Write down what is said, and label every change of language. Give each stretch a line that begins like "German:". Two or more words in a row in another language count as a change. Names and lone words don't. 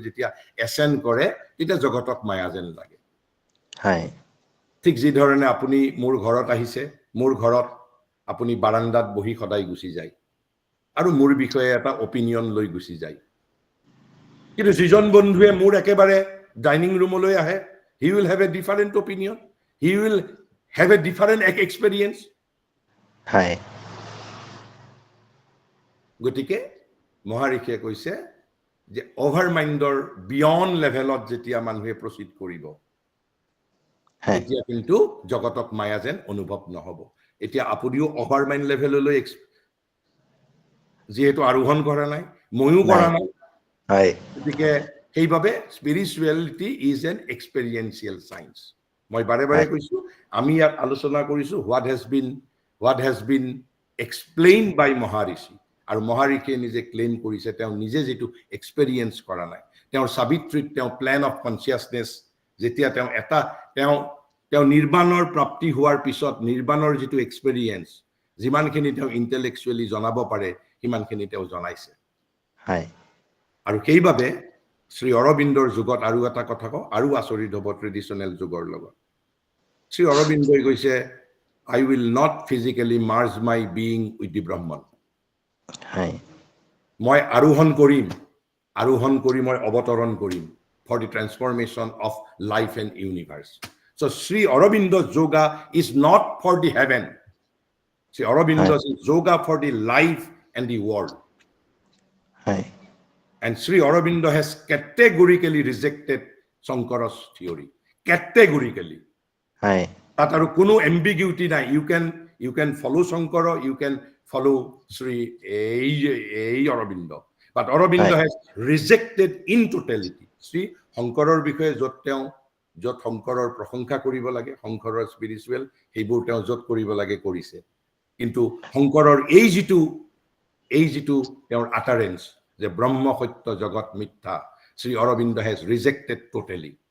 Assamese: যেতিয়া এসেন্ড কৰে তেতিয়া জগতক মায়া যেন লাগে ঠিক যি ধৰণে আপুনি মোৰ ঘৰত আহিছে মোৰ ঘৰত আপুনি বাৰান্দাত বহি সদায় গুছি যায় আৰু মোৰ বিষয়ে এটা অপিনিয়ন লৈ গুছি যায় কিন্তু যিজন বন্ধুৱে মোৰ একেবাৰে ডাইনিং ৰুমলৈ আহে
English: he will have a different opinion he will have a different experience
Assamese: গতিকে মহাৰিষিয়ে কৈছে যে অভাৰমাইণ্ডৰ বিয়ণ্ড লেভেলত যেতিয়া মানুহে প্ৰচিড কৰিব তেতিয়া কিন্তু জগতক মায়া যেন অনুভৱ নহব এতিয়া আপুনিও অভাৰমাইণ্ড লেভেললৈ যেহেতু আৰোহণ কৰা নাই ময়ো কৰা নাই গতিকে সেইভাবে
English: spirituality is an experiential science
Assamese: মই বাৰে বাৰে কৈছো আমি ইয়াত আলোচনা কৰিছো
English: what has been explained by
Assamese: মহাৰিষি আৰু মহাৰিষিয়ে নিজে ক্লেইম কৰিছে তেওঁ নিজে যেটো এক্সপেৰিয়েন্স কৰা নাই তেওঁৰ সাবিত্ৰীত তেওঁ
English: plane of consciousness
Assamese: যেতিয়া তেওঁ নিৰ্বাণৰ প্ৰাপ্তি হোৱাৰ পিছত নিৰ্বাণৰ যেটো এক্সপেৰিয়েন্স যিমানখিনি তেওঁ ইন্টেলেকচুৱেলি জনাব পাৰে সিমানখিনি তেওঁ জনাইছে আৰু সেইভাবে শ্ৰী অৰবিন্দৰ যুগত আৰু এটা কথা কওঁ আৰু আচৰিত হ'ব ট্ৰেডিশনেল যুগৰ লগত শ্ৰী অৰবিন্দই কৈছে
English: I will not physically merge my being with the Brahman
Assamese: মই আৰোহণ কৰি মই অৱতৰণ কৰিম
English: for the transformation of life and universe. So Sri Aurobindo's yoga is not for the heaven. Sri Aurobindo's yoga for the life and the world. And Sri Aurobindo has categorically rejected Shankara's theory. Categorically. That are কোনো ambiguity নাই. You can follow Shankara, you can follow Sri Aurobindo. But Aurobindo has rejected in totality.
Assamese: See, Shankarar বিষয়ে যত শংকৰৰ প্ৰশংসা কৰিব লাগে, শংকৰৰ স্পিৰিচুৱেল সেইবোৰ তেওঁ যত কৰিব লাগে কৰিছে। কিন্তু শংকৰৰ এই যিটো তেওঁৰ আটাৰেন্স যে ব্ৰহ্ম সত্য জগত মিথ্যা, শ্ৰী অৰবিন্দ
English: has rejected totally.